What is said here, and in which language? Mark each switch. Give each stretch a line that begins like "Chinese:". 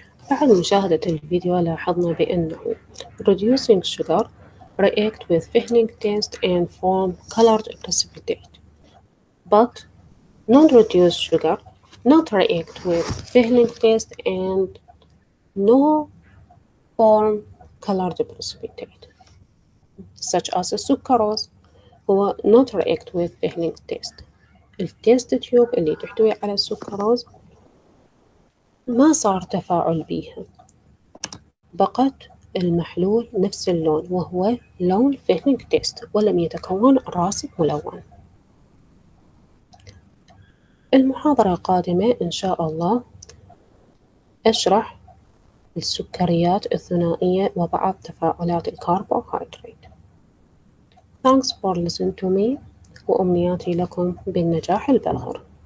Arabic: بعد مشاهدة الفيديو لاحظنا بأنه
English: reducing sugar react with Fehling test and form colored precipitate, but non-reduced sugar not react with Fehling test and no form colored precipitate, such as sucrose,
Arabic: هو
English: not react with Fehling test.
Arabic: التيست تيوب اللي تحتوي على السكروز ما صار تفاعل بيها، بقت المحلول نفس اللون وهو لون فهلنج تيست، ولم يتكون راسب ملون. المحاضرة القادمة إن شاء الله أشرح السكريات الثنائية وبعض تفاعلات الكاربوهيدرات.
English: Thanks for listening to me،
Arabic: وأمنياتي لكم بالنجاح الباهر.